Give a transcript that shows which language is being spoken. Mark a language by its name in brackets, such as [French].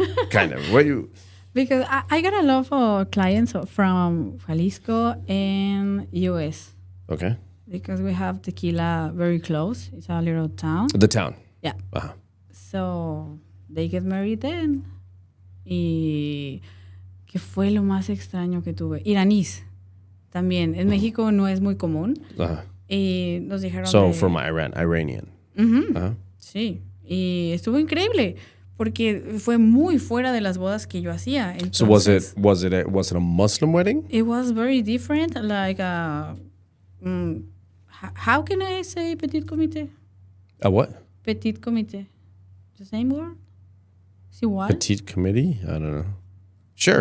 [English] kind of what you Because I got a lot of clients from Jalisco and US. okay? Because we have Tequila very close. It's a little town. The town. Yeah. Uh-huh. So they get married then. [Spanish] Y ¿qué fue lo más extraño que tuve? Iraníes. También. En México no es muy común. Uh-huh. Y nos dijeron [English] So from Iranian. Uh-huh. Uh-huh. [Spanish] Sí. Y estuvo increíble. Porque fue muy fuera de las bodas que yo hacía. Entonces, [English] So was it a Muslim wedding? It was very different. Like, how can I say petit comité? A what? Petit comité. The same word? See what? Petite committee? I don't know. Sure.